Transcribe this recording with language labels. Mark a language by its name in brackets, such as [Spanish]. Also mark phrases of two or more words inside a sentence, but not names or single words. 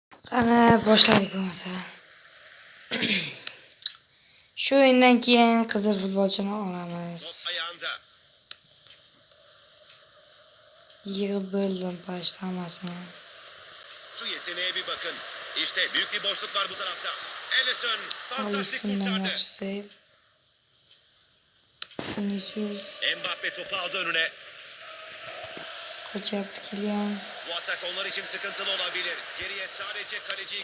[Uzbek] Ana boshladik bo'lmasa. Shu o'yindan keyin qizil futbolchini olamiz. Yig'ib bo'ldim pashta hammasini. [Turkish] Şu yeteneğe bir bakın. İşte büyük bir boşluk var bu tarafta. Alisson fantastik kurtardı. Save. Vinicius. Mbappe topu aldı önüne. Kaç yaptı Kylian? Bu atak onlar için sıkıntılı olabilir. Geriye sadece kaleciyi